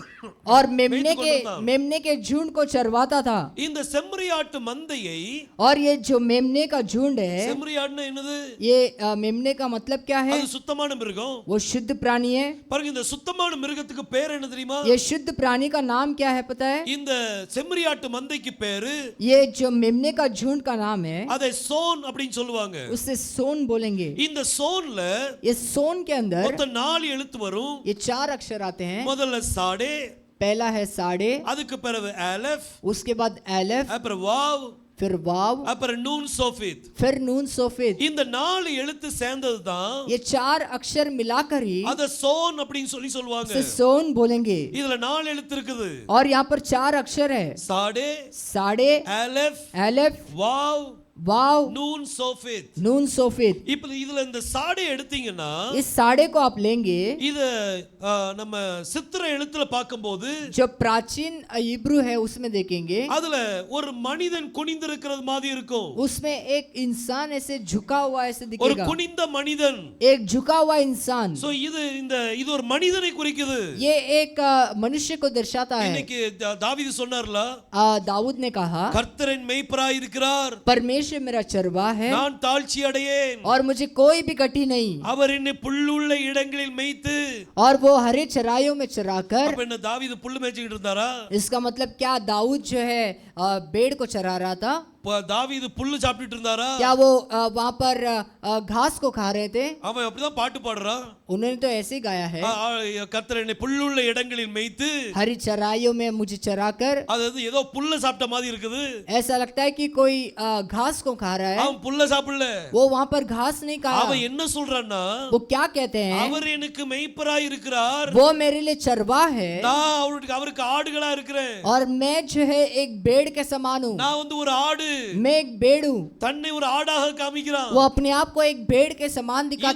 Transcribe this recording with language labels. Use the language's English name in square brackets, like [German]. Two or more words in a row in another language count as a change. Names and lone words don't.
[Hindi] और मेमने के झुंड को चरवाता था। [Tamil] இந்த செம்மறியாட்டு மந்தையை, [Hindi] और ये जो मेमने का झुंड है, [Tamil] செம்மறியாடுனா என்னது? [Hindi] ये मेमने का मतलब क्या है? [Tamil] அது சுத்தமான மிருகம். [Hindi] वो शुद्ध प्राणी है। [Tamil] பாருங்க, இந்த சுத்தமான மிருகத்துக்கு பேர் என்ன தெரியுமா? [Hindi] ये शुद्ध प्राणी का नाम क्या है पता है? [Tamil] இந்த செம்மறியாட்டு மந்தைக்கு பேரு, [Hindi] ये जो मेमने का झुंड का नाम है, [Tamil] அதை சோன் அப்படின்னு சொல்லுவாங்க. [Hindi] उसे सोन बोलेंगे। [Tamil] இந்த சோன்ல [Hindi] ये सोन के अंदर [Tamil] மொத்தம் 4 எழுத்து வரும். [Hindi] ये 4 अक्षर आते हैं। [Tamil] முதல்ல சாடே, [Hindi] पहला है साड़े, [Tamil] அதுக்கு பிறகு அலஃப், [Hindi] उसके बाद एलेफ, [Tamil] அப்புறம் வாவ், [Hindi] फिर वाव, [Tamil] அப்புறம் நூன் சோஃபித். [Hindi] फिर नून सोफित। [Tamil] இந்த 4 எழுத்து சேர்ந்தது தான் [Hindi] ये 4 अक्षर मिलाकर ही [Tamil] அத சோன் அப்படின்னு சொல்லுவாங்க. [Hindi] इसे सोन बोलेंगे। [Tamil] இதுல 4 எழுத்து இருக்குது. [Hindi] और यहाँ पर 4 अक्षर है, [Tamil] சாடே, [Hindi] साड़े, [Tamil] அலஃப், [Hindi] एलेफ, [Tamil] வாவ், [Hindi] वाव, [Tamil] நூன் சோஃபித். [Hindi] नून सोफित। [Tamil] இப்போ இதுல இந்த சாடே எடுத்தீங்கன்னா, [Hindi] इस साड़े को आप लेंगे, [Tamil] இத நம்ம சித்திர எழுத்துல பார்க்கும்போது [Hindi] जो प्राचीन इब्रू है उसमें देखेंगे, [Tamil] அதுல ஒரு மனிதன் குனிந்திருக்கிறது மாதிரி இருக்கும். [Hindi] उसमें एक इंसान ऐसे झुका हुआ ऐसे [Tamil] ஒரு [Hindi] दिखेगा, [Tamil] குனிந்த மனிதன். [Hindi] एक झुका हुआ इंसान। [Tamil] சோ இது ஒரு மனிதனை குறிக்குது. [Hindi] ये एक मनुष्य को दर्शाता है। [Tamil] இன்னைக்கு தாவீது சொன்னார்ல, [Hindi] दाऊद ने कहा, [Tamil] கர்த்தரின் மேய்ப்பராய் இருக்கிறார், [Hindi] परमेश्वर मेरा चरवा है [Tamil] நான் தாழ்ச்சி அடையேன், [Hindi] और मुझे कोई भी कटी नहीं, [Tamil] அவர் என்னை புல்லுள்ள இடங்களில் மேய்த்து. [Hindi] और वो हरे चराइयों में चराकर। [Tamil] அப்ப என்ன தாவீது புல்லு மேய்ச்சிட்டு இருந்தாரா? [Hindi] इसका मतलब क्या दाऊद जो है भेड़ को चरा रहा था? [Tamil] தாவீது புல்லு சாப்பிட்டுட்டு இருந்தாரா? [Hindi] क्या वो वहां पर घास को खा रहे थे? [Tamil] அவன் அப்படிதான் பாட்டு பாடுறான். [Hindi] उन्होंने तो ऐसे ही गाया है, [Tamil] கர்த்தர் என்னை புல்லுள்ள இடங்களில் மேய்த்து. [Hindi] हरी चराइयों में मुझे चराकर। [Tamil] அதாவது ஏதோ புல்ல சாப்பிட்ட மாதிரி இருக்குது. [Hindi] ऐसा लगता है कि कोई घास को खा रहा है, [Tamil] அவன் புல்ல சாப்பிடல. [Hindi] वो वहां पर घास नहीं खा। [Tamil] அவன் என்ன சொல்றான்னா, [Hindi] वो क्या कहते हैं? [Tamil] அவர் எனக்கு மேய்ப்பராய் இருக்கிறார், [Hindi] वो मेरे लिए चरवा है, [Tamil] நான் அவருக்கு ஆடுகளா இருக்கிறேன். [Hindi] और मैं जो है एक भेड़ के समान हूँ। [Tamil] நான் வந்து ஒரு ஆடு. [Hindi] मैं एक भेड़ हूँ। [Tamil] தன்னை ஒரு ஆடாக காமிக்கிறான். [Hindi] वो अपने आप को एक भेड़ के समान दिखाते